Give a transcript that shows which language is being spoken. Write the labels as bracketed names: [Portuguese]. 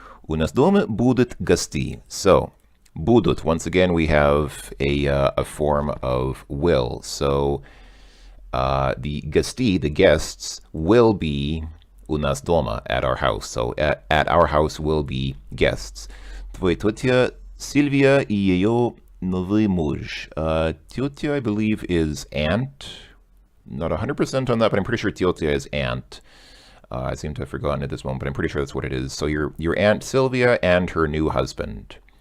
[Russian] У нас дома будут гости. [English] So, [Russian] будут. [English] Once again, we have a form of will. So the гости, the guests, will be [Russian] у нас дома, [English] at our house. So at our house will be guests. [Russian] Твоя тетя Сильвия и ее новый муж. [English] Тетя, I believe, is aunt. Not 100% on that, but I'm pretty sure tетя is aunt. I seem to have forgotten at this moment, but I'm pretty sure that's what it is. So your aunt Sylvia and her new husband.